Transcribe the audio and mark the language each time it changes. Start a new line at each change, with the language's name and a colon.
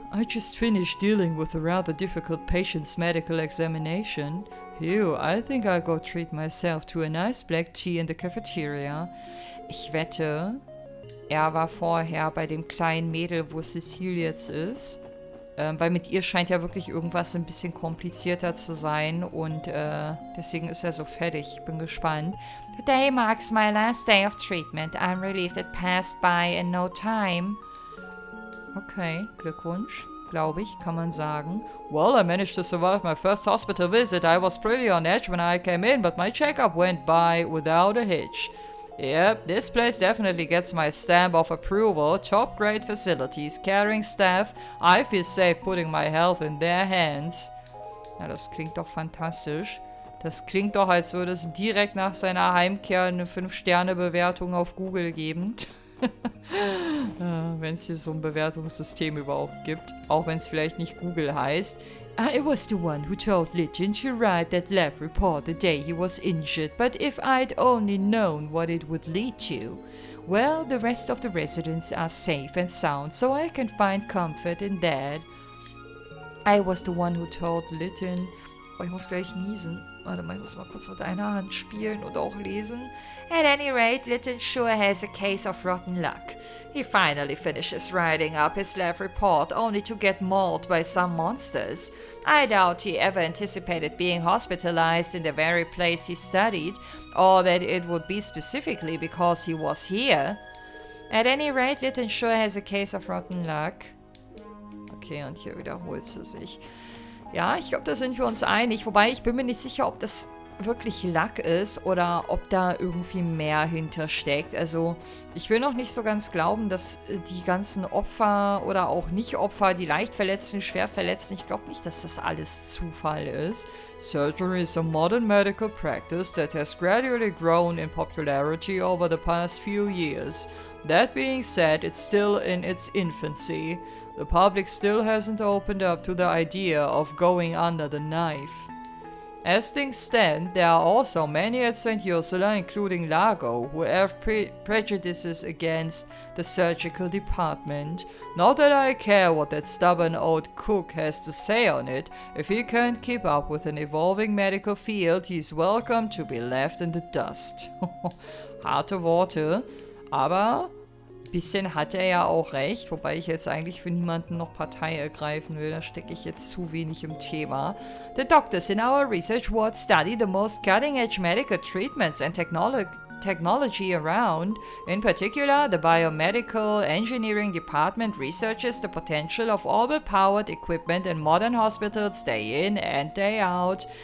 English: I just finished dealing with a rather difficult patient's medical examination. Phew, I think I'll go treat myself to a nice black tea in the cafeteria.
German: Ich wette, er war vorher bei dem kleinen Mädel, wo Cecile jetzt ist. Weil mit ihr scheint ja wirklich irgendwas ein bisschen komplizierter zu sein und deswegen ist er so fertig. Ich bin gespannt.
English: Today marks my last day of treatment. I'm relieved it passed by in no time.
German: Okay, Glückwunsch, glaube ich, kann man sagen.
English: Well, I managed to survive my first hospital visit. I was pretty on edge when I came in, but my checkup went by without a hitch. Yep, this place definitely gets my stamp of approval. Top grade facilities, caring staff. I feel safe putting my health in their hands.
German: Ja, das klingt doch fantastisch. Das klingt doch, als würde es direkt nach seiner Heimkehr eine 5-Sterne-Bewertung auf Google geben. Wenn es hier so ein Bewertungssystem überhaupt gibt. Auch wenn es vielleicht nicht Google heißt.
English: I was the one who told Lytton to write that lab report the day he was injured, but if I'd only known what it would lead to. Well, the rest of the residents are safe and sound, so I can find comfort in that. I was the one who told Lytton...
German: Oh, ich muss gleich niesen. Warte mal, ich muss mal kurz mit einer Hand spielen und auch lesen.
English: At any rate, Lytton sure has a case of rotten luck. He finally finishes writing up his lab report, only to get mauled by some monsters. I doubt he ever anticipated being hospitalized in the very place he studied, or that it would be specifically because he was here. At any rate, Lytton sure has a case of rotten luck.
German: Okay, und hier wiederholt sie sich. Ja, ich glaube, da sind wir uns einig. Wobei, ich bin mir nicht sicher, ob das wirklich Luck ist oder ob da irgendwie mehr hintersteckt. Also, ich will noch nicht so ganz glauben, dass die ganzen Opfer oder auch Nicht-Opfer, die leicht Verletzten, schwer Verletzten, ich glaube nicht, dass das alles Zufall ist.
English: Surgery is a modern medical practice that has gradually grown in popularity over the past few years. That being said, it's still in its infancy. The public still hasn't opened up to the idea of going under the knife. As things stand, there are also many at St. Ursula, including Largo, who have prejudices against the surgical department. Not that I care what that stubborn old cook has to say on it. If he can't keep up with an evolving medical field, he's welcome to be left in the dust.
German: Harte Worte, aber... bisschen hat er ja auch recht, wobei ich jetzt eigentlich für niemanden noch Partei ergreifen will, da stecke ich jetzt zu wenig im Thema.
English: The doctors in our research ward study the most cutting-edge medical treatments and technology around. In particular, the biomedical engineering department researches the potential of orbital-powered equipment in modern hospitals day in and day out.